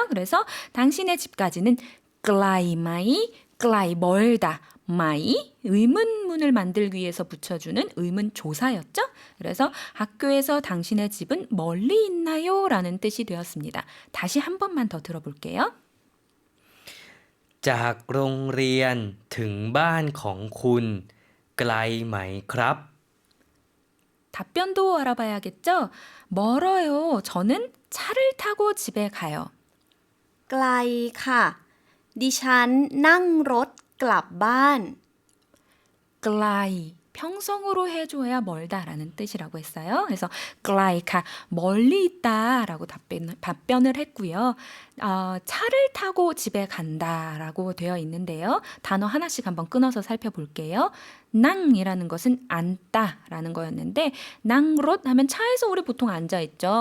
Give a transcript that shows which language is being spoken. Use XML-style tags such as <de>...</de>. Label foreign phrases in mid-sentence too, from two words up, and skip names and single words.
<ko>그래서 당신의 집까지는</ko> <th>ไกลไหม ไกล</th> <ko>멀다 마이 의문문을 만들기 위해서 붙여주는 의문 조사였죠. 그래서 학교에서 당신의 집은 멀리 있나요? 라는 뜻이 되었습니다. 다시 한 번만 더 들어볼게요.</ko> <th>จากโรงเรียนถึงบ้านของคุณไกลไหมครับ</th> <ko>답변도 알아봐야겠죠? 멀어요. 저는 차를 타고 집에 가요.</ko> <th>ไกลค่ะ ดิฉันนั่งรถกลับบ้าน</th> <ko>글라이 평성으로 해줘야 멀다라는 뜻이라고 했어요. 그래서</ko> <th>ไกลค่ะ</th> <ko>멀리 있다라고 답변을 했고요. 차를 타고 집에 간다라고 되어 있는데요. 단어 하나씩 한번 끊어서 살펴볼게요. 낭이라는 것은 앉다라는 거였는데</ko> <th>นั่งรถ</th> <ko>하면 차에서 우리 보통 앉아 있죠.</ko>